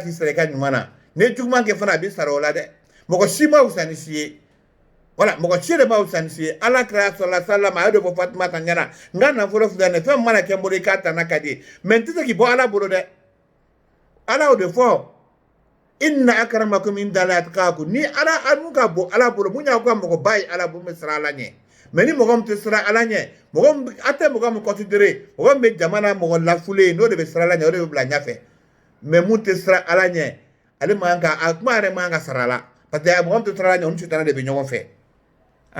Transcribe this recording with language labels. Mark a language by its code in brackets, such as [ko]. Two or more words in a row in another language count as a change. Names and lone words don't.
[bm] k'i sara i ka ɲuman na ni juguman kɛ fana a bɛ sara o la dɛ mɔgɔ si ma wusa ni si ye wala mɔgɔ si de ma wusa ni si ye ala kira sɔrɔla sallam a y'o de fɔ fatumata ɲɛna n ka nafolo filɛ nin ye fɛn mana kɛ n bolo i k'a ta n'a ka di ye mɛ n tɛ se k'i bɔ ala bolo dɛ ala y'o de fɔ [ar] إن أكرمكم عند الله أتقاكم [bm] ni ala anu ka bon ala bolo mun y'a ka mɔgɔ ba ye ala bolo bɛ sira ala ɲɛ mɛ ni mɔgɔ min tɛ sira ala ɲɛ a tɛ mɔgɔ min considéré mɔgɔ min bɛ jamana mɔgɔ lafulen n'o de bɛ sira ala ɲɛ o de bɛ bila ɲɛfɛ mɛ mun tɛ sira ala ɲɛ ale man ka a kuma yɛrɛ man ka sara la [fr] parce que [bm] mɔgɔ min tɛ sira ala ɲɛ olu sitana de bɛ ɲɔgɔn fɛ an